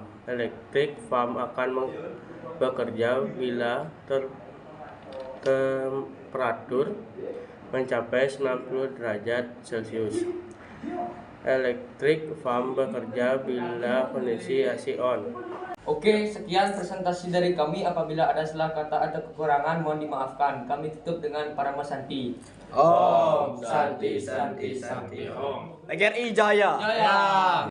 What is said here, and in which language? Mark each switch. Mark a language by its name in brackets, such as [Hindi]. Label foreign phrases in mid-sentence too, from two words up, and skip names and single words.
[Indonesian] Elektrik pump akan bekerja bila temperatur mencapai 90 derajat Celcius. Elektrik pump bekerja bila kondisi AC on. Oke, sekian presentasi dari kami. Apabila ada salah kata atau kekurangan, mohon dimaafkan. Kami tutup dengan Parama Santi. [Sanskrit] Om Santi Santi Santi Om. [Indonesian] PGRI Jaya. Jaya.